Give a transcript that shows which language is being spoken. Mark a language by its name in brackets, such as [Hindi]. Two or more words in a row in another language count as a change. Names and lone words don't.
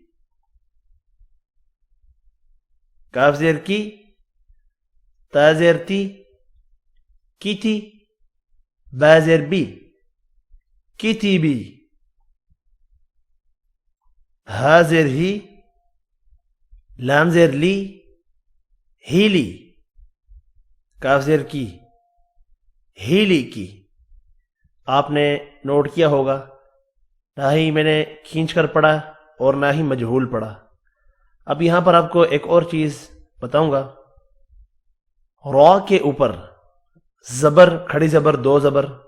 [Urdu] کاف زیر کی تا زیر تی کیتی با زیر بی کیتی بی ها زیر ہی لام زیر لی ہیلی کاف زیر کی ہیلی کی آپ نے نوٹ کیا ہوگا نہ ہی میں نے کھینچ کر پڑھا اور نہ ہی مجہول پڑھا اب یہاں پر آپ کو ایک اور چیز بتاؤں گا را کے اوپر زبر کھڑی زبر دو زبر